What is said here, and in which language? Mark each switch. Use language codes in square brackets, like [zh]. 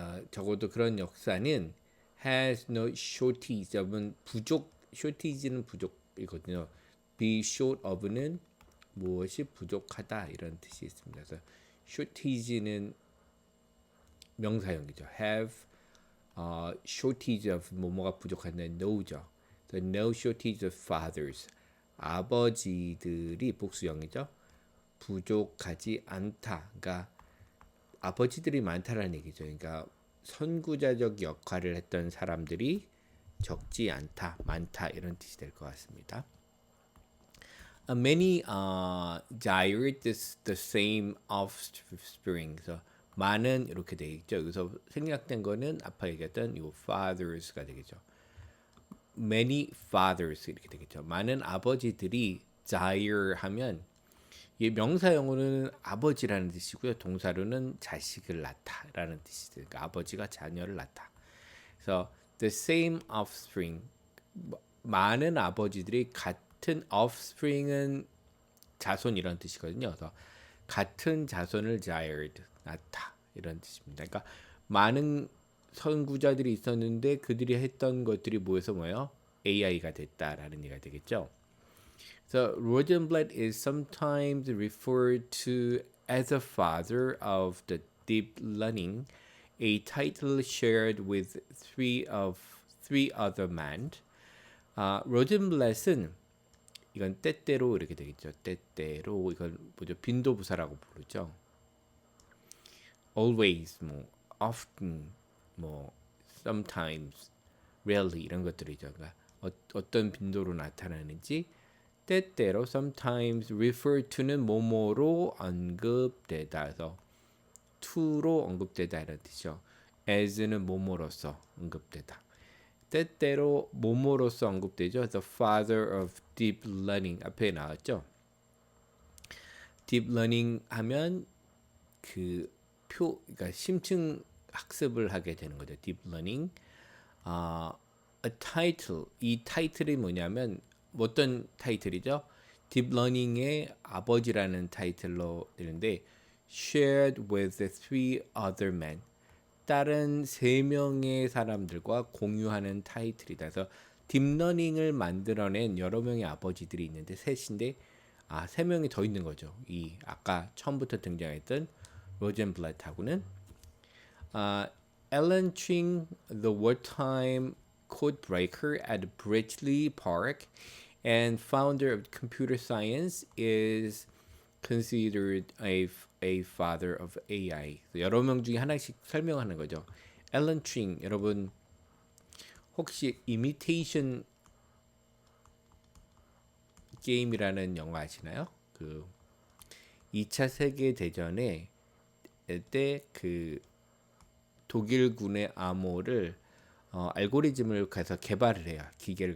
[ko] 적어도 그런 역사는 [en] has no shortage of [ko] 은 부족, shortage는 부족이거든요. be short of는 무엇이 부족하다 이런 뜻이 있습니다. 그래서 shortage는 명사형이죠. [en] have shortage of [ko] 뭐뭐가 부족한데 no죠. [en] The no shortage of fathers [ko] 아버지들이 복수형이죠. 부족하지 않다. 그러니까 아버지들이 많다라는 얘기죠. 그러니까 선구자적 역할을 했던 사람들이 적지 않다, 많다 이런 뜻이 될 것 같습니다. [en] Many desired the same offspring. [ko] 그래서 많은 이렇게 돼 있죠. 여기서 생략된 거는 아까 얘기했던 이 fathers가 되겠죠. Many fathers 이렇게 되겠죠. 많은 아버지들이 desire 하면 이 명사형으로는 아버지라는 뜻이고요. 동사로는 자식을 낳다라는 뜻이 돼요. 그러니까 아버지가 자녀를 낳다. 그래서 [en] the same offspring [ko] 많은 아버지들이 같은 offspring은 자손 이런 뜻이거든요. 그래서 같은 자손을 desired 낳다 이런 뜻입니다. 그러니까 많은 선구자들이 있었는데 그들이 했던 것들이 모여서 뭐예요? AI가 됐다라는 얘기가 되겠죠. [en] So Rosenblatt is sometimes referred to as the father of the deep learning, a title shared with three other men. [ko] 로젠블렛은 이건 때때로 이렇게 되겠죠. 때때로 이건 뭐죠? 빈도부사라고 부르죠. Always, 뭐 often, 뭐 sometimes, rarely 이런 것들이죠. 그러니까 어떤 빈도로 나타나는지 때때로 [en] sometimes refer to [ko] 는 뭐뭐로 언급되다. 그래서 to로 언급되다 이런 뜻이죠. as는 뭐뭐로서 언급되다. 때때로 뭐뭐로서 언급되죠. [en] The father of deep learning [ko] 앞에 나왔죠. deep learning 하면 그러니까 심층 학습을 하게 되는 거죠. [en] deep learning. A title. [ko] 이 타이틀이 뭐냐면 어떤 타이틀이죠? 딥러닝의 아버지라는 타이틀로 되는데 [en] shared with the three other men. [ko] 다른 세 명의 사람들과 공유하는 타이틀이다. 그래서 딥러닝을 만들어낸 여러 명의 아버지들이 있는데 셋인데 세 명이 더 있는 거죠. 이 아까 처음부터 등장했던 로젠블렛하고는 [en] Alan Turing, the wartime codebreaker at Bletchley Park and founder of computer science, is considered a father of AI. [ko] 여러 명 중에 하나씩 설명하는 거죠. 앨런 튜링, 여러분 혹시 이미테이션 게임이라는 영화 아시나요? 그 2차 세계 대전에 때 그 독일군의 암호를 알고리즘을 가서 개발을 해요. 기계를.